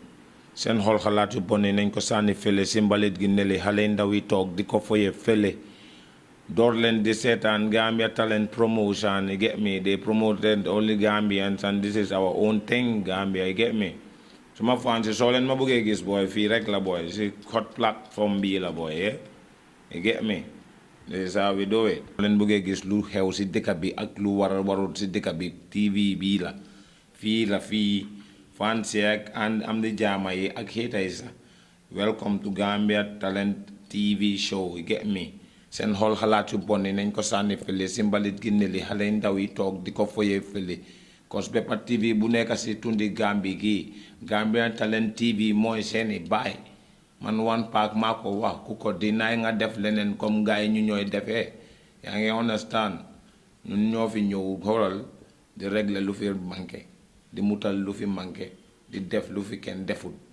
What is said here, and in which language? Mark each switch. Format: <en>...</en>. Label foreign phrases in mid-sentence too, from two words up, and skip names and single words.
<wo>Seen xol xalaat yu bon nañ ko sànni fële si mbalit gi nele xale ndaw yi toog di ko foye fële door leen di seetaan Gambia Talent promotion,</wo> <en>you get me? They promoted only Gambians and this is our own thing Gambia, you get me?</en> <wo>Suma fancy soo leen ma bëggee gis boy fii rek la boy si</wo> <en>hot platform</en> <wo>bii la boy, yeah?</wo> <en>You get me? This is how we do it.</en> <wo>Soo leen bëggee gis lu xew si dëkk bi ak lu warut si dëkk bi TV bii la fii fancy and am the jama yi ak haters</wo> <en>welcome to Gambia Talent TV show, you get me?</en> <wo>Seen xol xalaat yu bon nañ ko sànni fële si mbalit gi neli xale ndaw yi toog di ko foye fële cause bépp TV bu nekk si tundi Gambie gi Gambia Talent TV mooy seeni baay man</wo> <en>one pack</en> <wo>maa ko wax ku ko dinaay nga def leneen comme gars yi ñu ñooy defee yaa ngi understand ñun ñoo fi ñëw xoolal di régler lu fi manqué di mutal lu fi manqué di def lu fi kenn deful</wo>